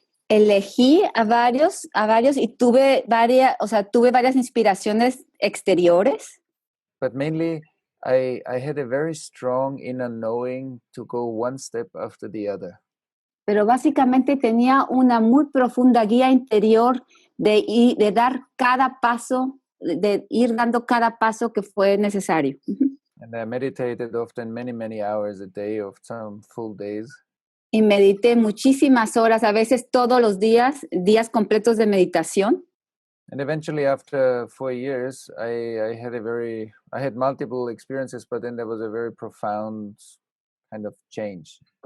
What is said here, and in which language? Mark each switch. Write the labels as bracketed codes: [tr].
[es] Elegí a varios y tuve varias inspiraciones exteriores. [en] But mainly I had a very strong inner knowing to go one step after the other. [es] Pero básicamente tenía una muy profunda guía interior de dar cada paso, de ir dando cada paso que fue necesario. [en] And I meditated often many hours a day, of some full days. [es] Y medité muchísimas horas, a veces todos los días, días completos de meditación. [en] And eventually, after 4 years, I had multiple experiences, but then there was a very profound kind of change.